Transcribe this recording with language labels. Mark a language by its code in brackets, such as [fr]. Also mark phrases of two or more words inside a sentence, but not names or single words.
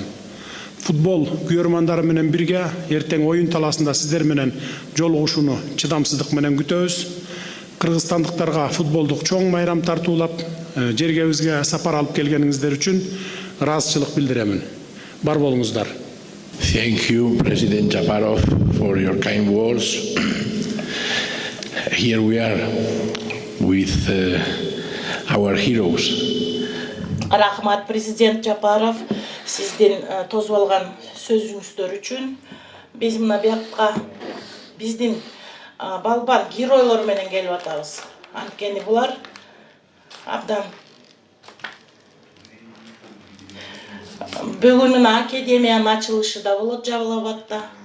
[ky] Футбол күйөрмандары менен бирге эртең оюн талаасында сиздер менен жолугушууну чыдамсыздык менен күтөбүз. Кыргызстандыктарга футболдук чоң майрам тартуулап, жергебизге сапар алып келгениңиздер үчүн ыраазычылык билдиремин. Бар болуңуздар. [en] Thank you, President Japarov, for your kind words. Here we are with our heroes. [ky] Рахмат, президент Жапаров, сиздин тосуп алган сөзүңүздөр үчүн. Биз мына биякка биздин балбан геройлор менен келип атабыз. Анткени булар абдан бүгүн мына академиянын ачылышы да болот Жабылабадта.